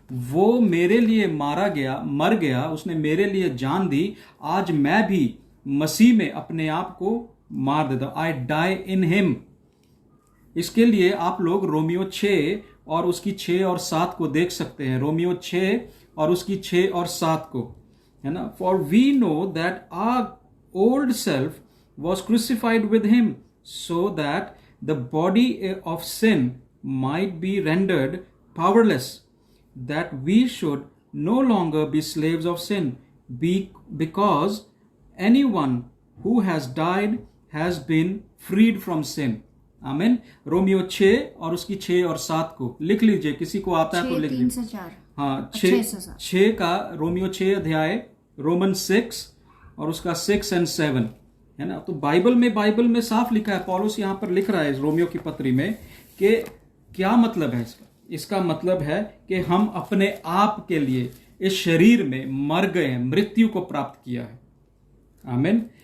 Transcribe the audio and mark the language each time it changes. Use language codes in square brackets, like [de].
[hi] वो मेरे लिए मर गया, उसने मेरे लिए जान दी। आज मैं भी मसीह में अपने आप को मार देता हूं। [en] I die in him। [hi] इसके लिए आप लोग रोमियो 6 और उसकी 6 और 7 को देख सकते हैं। रोमियो 6 और उसकी 6 और 7 को, है ना। [en] For we know that our old self was crucified with him so that the body of sin might be rendered powerless, that we should no longer be slaves of sin, because anyone who has died has been freed from sin. [hi] आमीन। Romeo 6 और उसकी 6 और 7 को लिख लीजिए, किसी को आता है तो लिख लीजिए। 3 से 4। हाँ, 6 का रोमियो 6 अध्याय, रोमन 6 और उसका 6 और 7 है ना। तो बाइबल में साफ लिखा है, पौलुस यहाँ पर लिख रहा है इस रोमियो की पत्री में कि क्या मतलब है इसका मतलब है कि हम अपने आप के लिए इस शरीर में मर गए हैं, मृत्यु को प्राप्त किया है। आमीन।